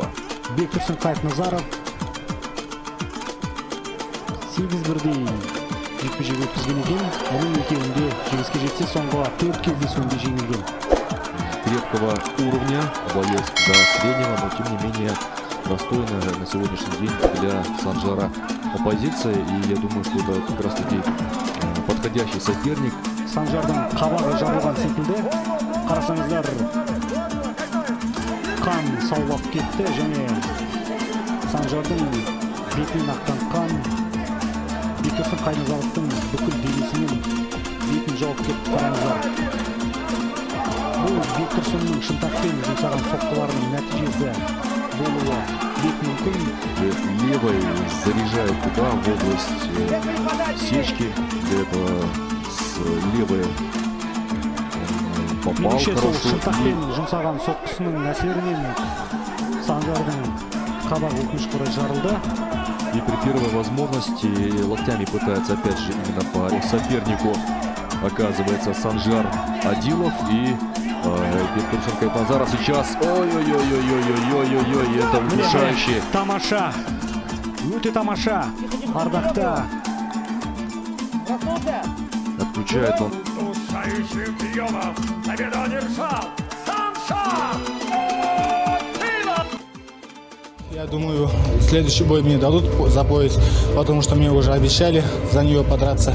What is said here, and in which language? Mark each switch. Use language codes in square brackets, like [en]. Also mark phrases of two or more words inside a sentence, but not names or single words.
[kk] Бектурсун Кайытназаров 8-1-дей жекпе-жек өткізген екен. Оның екеуінде жеңіске жетсе, соңғы 4 кездесуінде жеңілген. [ru] Крепкого уровня, боец до среднего, но тем не менее достойно на сегодняшний день для Санжара оппозиция. И я думаю, что это как раз таки подходящий соперник. [kk] Санжардың қабағы жабылған секілді. Қарасаңыздар, қан саулап кетті және Санжардың бетінен аққан қан Бектурсун Кайытназаровтың бүкіл денесімен бетін жауып кетті. Қараңыздар. Бұл Бектурсунның шынтақпен жұмсаған соққыларының нәтижесі болуы бек мүмкін. [ru] Левой заряжает туда, в область сечки. Для этого с левой попал хорошо. [kk] Шынтақпен жұмсаған соққысының әсерінен Санжардың қабағы өкінішке орай жарылды. [ru] И при первой возможности локтями пытается опять же именно по сопернику. Оказывается, Санжар Адилов и Бектурсун Кайытназаров сейчас. Ой-ой-ой-ой-ой-ой-ой-ой, это удушающий. [kk] Тамаша. Өте тамаша. Ардақта. [ru] Отключает он Решающим приемом победу одержал Санша! Я думаю, следующий бой мне дадут за пояс, потому что мне уже обещали за нее подраться.